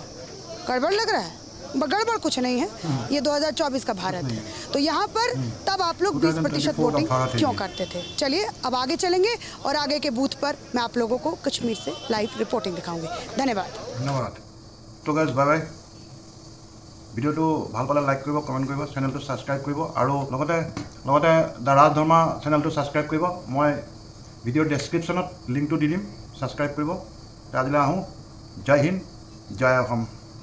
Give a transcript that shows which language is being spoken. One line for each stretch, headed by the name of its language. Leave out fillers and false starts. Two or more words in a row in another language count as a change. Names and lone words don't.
Hindi: गड़बड़ लग रहा है? गड़बड़ कुछ नहीं है, ये 2024 का भारत है, तो यहाँ पर तब आप लोग 20% वोटिंग क्यों करते थे? चलिए अब आगे चलेंगे और आगे के बूथ पर मैं आप लोगों को कश्मीर से लाइव रिपोर्टिंग दिखाऊंगी। धन्यवाद। तो
English: guys bye bye.
Assamese: ভিডিওটো ভাল পালে লাইক কৰিব, কমেণ্ট কৰিব, চেনেলটো ছাবস্ক্ৰাইব কৰিব আৰু লগতে দ্য ৰাজধৰ্মা চেনেলটো ছাবস্ক্ৰাইব কৰিব। মই ভিডিঅ'ৰ ডেছক্ৰিপশ্যনত লিংকটো দি দিম, ছাবস্ক্ৰাইব কৰিব। আজিলৈ আহোঁ। জয় হিন্দ, জয় অসম।